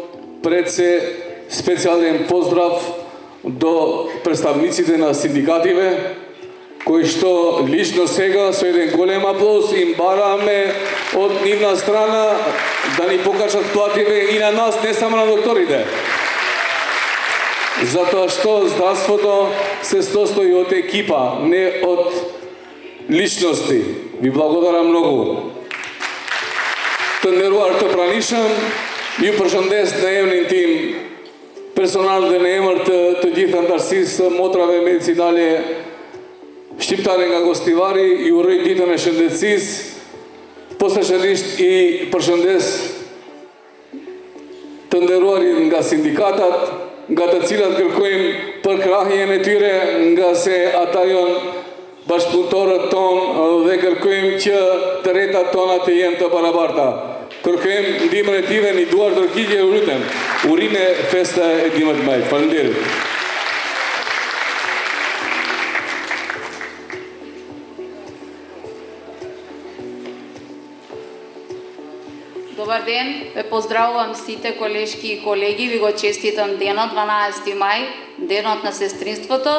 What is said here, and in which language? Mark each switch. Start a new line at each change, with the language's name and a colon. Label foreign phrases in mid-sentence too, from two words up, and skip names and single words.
Macedonian: Пред се специјален поздрав до представниците на синдикативе, кои што лично сега со еден голем аплауз им бараме од нивна страна да ни покажат плативе и на нас, не само на докторите. Затоа што здравството се состои од екипа, не од личности. Ви благодарам многу.
Albanian: Të nderuar të pranishëm, ju përshëndes në emrin tim personal dhe në emër të gjithë antarësisë motrave medicinale shqiptare nga Gostivari, ju uroj ditën e shëndetësisë, posaçërisht i përshëndes të nderuarit nga sindikatat, nga të cilat kërkojmë përkrahjen e tyre, nga se ata janë bashkëpunëtorët tonë dhe kërkojmë që të rretat tona të jenë të barabarta. Kërkojmë ndihmën e tyre në duar tërhiqje, u lutem. Urime festa e 11 majit. Faleminderit.
Macedonian: Добар ден, ве поздравувам сите колешки и колеги, ви го честитам денот 12 мај, денот на сестринството.